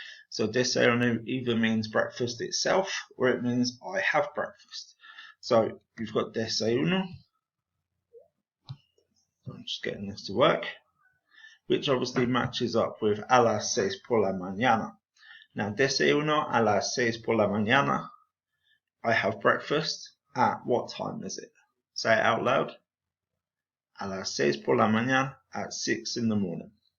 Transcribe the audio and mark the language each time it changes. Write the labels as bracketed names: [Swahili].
[English] So desayuno either means breakfast itself, or it means I have breakfast. So you've got desayuno. I'm just getting this to work, which obviously matches up with [Spanish] a las 6 por la mañana. Now, desayuno a las 6 por la mañana. [English] I have breakfast at what time is it? Say it out loud. [Spanish] A las 6 por la mañana, [English] at 6 in the morning.